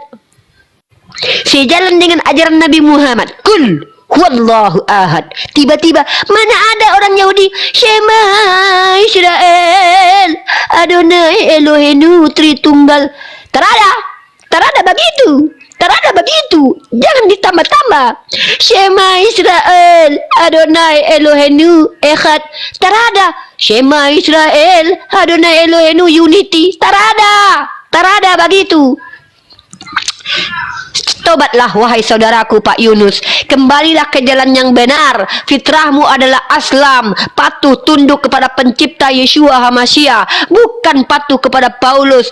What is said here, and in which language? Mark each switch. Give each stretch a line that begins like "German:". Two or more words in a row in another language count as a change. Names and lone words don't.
Indonesian: Sejalan dengan ajaran Nabi Muhammad,
Arabic: قل هو الله أحد.
Indonesian: Tiba-tiba mana ada orang Yahudi,
Hebrew: שמע ישראל, אדוני אלוהינו Tritunggal.
Indonesian: Terada begitu. Terada begitu. Jangan ditambah-tambah.
Hebrew: שמע ישראל, אדוני אלוהינו אחד.
Indonesian: Terada.
Hebrew: שמע ישראל, אדוני אלוהינו Unity.
Indonesian: Terada begitu. Tobatlah wahai saudaraku Pak Yunus, kembalilah ke jalan yang benar. Fitrahmu adalah Aslam, patuh tunduk kepada pencipta Yeshua HaMashiach, bukan patuh kepada Paulus.